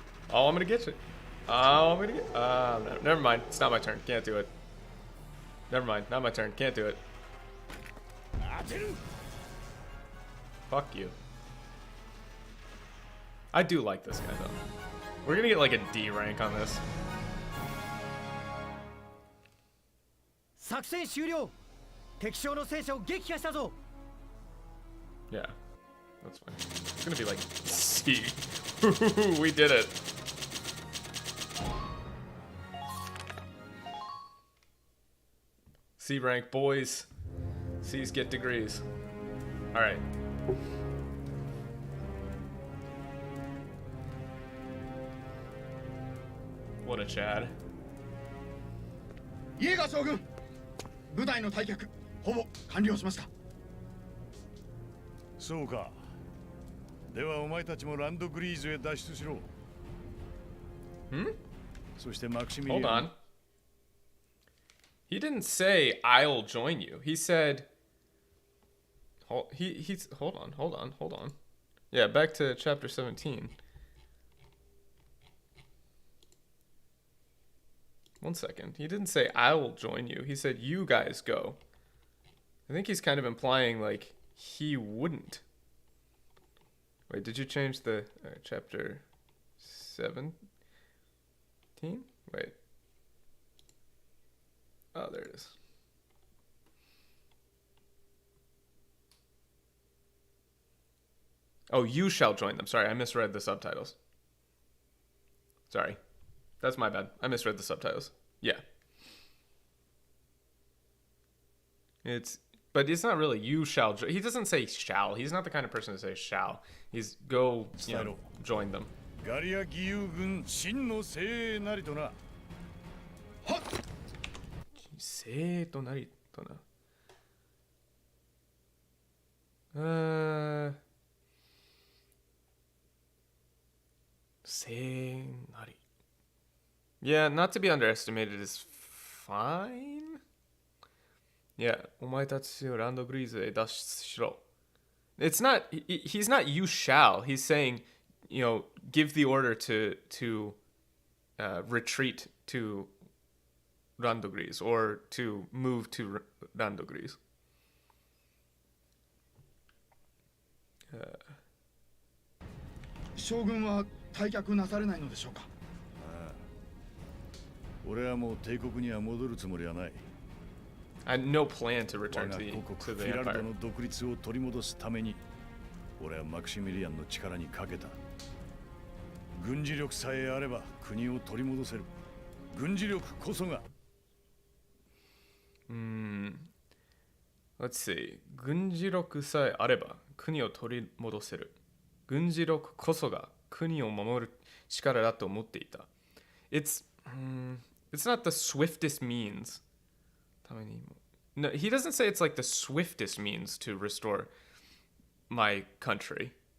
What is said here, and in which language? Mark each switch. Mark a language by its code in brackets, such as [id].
[en] Oh, I'm gonna get you. Oh, I'm gonna get. No, never mind. It's not my turn. Can't do it. Never mind. Not my turn. Can't do it. Fuck you. I do like this guy though. We're gonna get like a D rank on this. [ja] 作戦終了。敵将の戦車を撃破したぞ。 [en] Yeah, that's fine. It's gonna be like C. We did it. C rank, boys. C's get degrees. All right. What a Chad. [ja] イエーガー将軍、部隊の退却ほぼ完了しました。そうか。ではお前たちもランドグリーズへ脱出しろ。そしてマクシミリアン。 [en] Hold on. He didn't say I'll join you. He said. Hold on. Yeah, back to chapter 17. 1 second. He didn't say I will join you. He said you guys go. I think he's kind of implying like he wouldn't. Wait, did you change the chapter 7? 15? Wait. Oh, there it is. Oh, you shall join them. Sorry, I misread the subtitles. Sorry. That's my bad. I misread the subtitles. Yeah. But it's not really you shall. He doesn't say shall. He's not the kind of person to say shall. He's go, join them. [ja] ガリア義勇軍真の精鋭なりとな。精鋭となりとな。精なり。 [en] Yeah, not to be underestimated is fine. [ja] Yeah, お前たちをランドグリーズへ脱出しろ。 [en] It's not. He's not. You shall. He's saying, give the order to retreat to Randogris or to move to Randogris. [ja] 将軍は退却なされないのでしょうか。俺はもう帝国には戻るつもりはない。 [en] I had no plan to return to the [ja] フィラル [en] Empire. [ja] ドの独立を取り戻すために、俺はマクシミリアンの力にかけた。軍事力さえあれば国を取り戻せる。軍事力こそが。 [en] Let's see. [ja] 軍事力さえあれば国を取り戻せる。軍事力こそが国を守る力だと思っていた。 [en] It's not the swiftest means. No, he doesn't say it's like the swiftest means to restore my country.